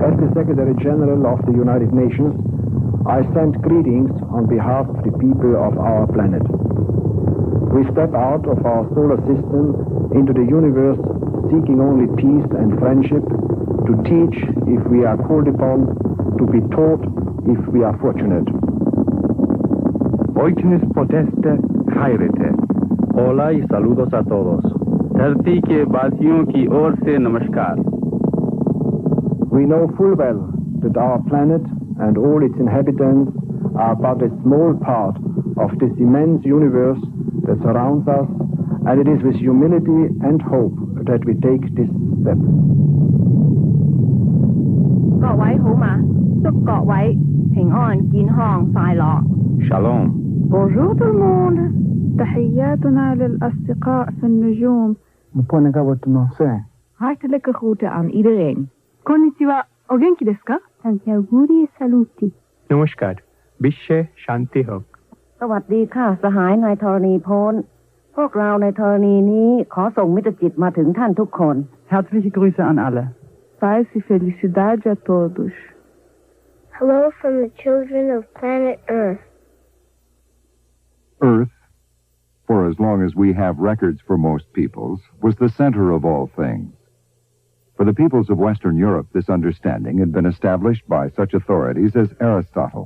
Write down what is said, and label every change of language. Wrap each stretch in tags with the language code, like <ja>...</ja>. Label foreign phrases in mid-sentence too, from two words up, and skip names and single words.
<en>Secretary General of the United Nations, I send greetings on behalf of the people of our planet. We step out of our solar system into the universe seeking only peace and friendship, to teach if we are called upon, to be taught if we are fortunate.</en> <el>Οἵτινές ποτ' ἔστε χαίρετε.</el> <es>Hola y saludos a todos.</es> <hi>धरती के वासियों की ओर से नमस्कार.</hi> <en>We know full well that our planet and all its inhabitants are but a small part of this immense universe that surrounds us, and it is with humility and hope that we take this step.</en> <zh>各位好嗎？祝各位平安、健康、快樂。</zh> <he>Shalom.</he> <fr>Bonjour tout le monde.</fr> <ar>تحياتنا للأصدقاء في النجوم.</ar> <nl>Hartelijke groeten aan iedereen.</nl> <ja>こんにちは。お元気ですか?</ja> <it>Tanti auguri e saluti.</it> <bn>নমস্কার। বিশ্বে শান্তি হোক.</bn> <th>สวัสดีค่ะสหายในธรณีโพ้นพวกเราในธรณีนี้ขอส่งมิตรจิตมาถึงท่านทุกคน</th> <de>Herzliche Grüße an alle.</de> <pt>Paz e felicidade a todos.</pt> <en>Hello from the children of planet Earth. Earth, for as long as we have records for most peoples, was the center of all things. For the peoples of Western Europe, this understanding had been established by such authorities as Aristotle.</en>